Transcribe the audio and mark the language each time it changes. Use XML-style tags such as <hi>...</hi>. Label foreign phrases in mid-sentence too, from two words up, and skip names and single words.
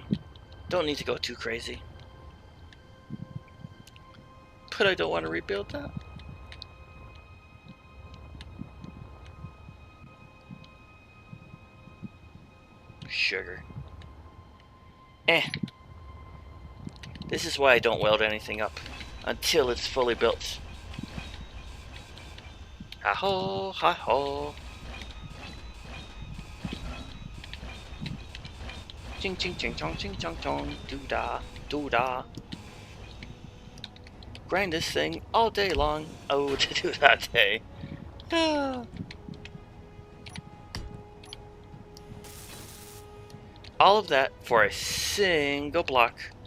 <en>Don't need to go too crazy. But I don't want to rebuild that. sugar. This is why I don't weld anything up until it's fully built. Ha-ho, ha-ho. Ching ching ching chong ching chong chong. Doo-da, doo-da. Grind this thing all day long. Oh, to do that day. All of that for a single block.</en>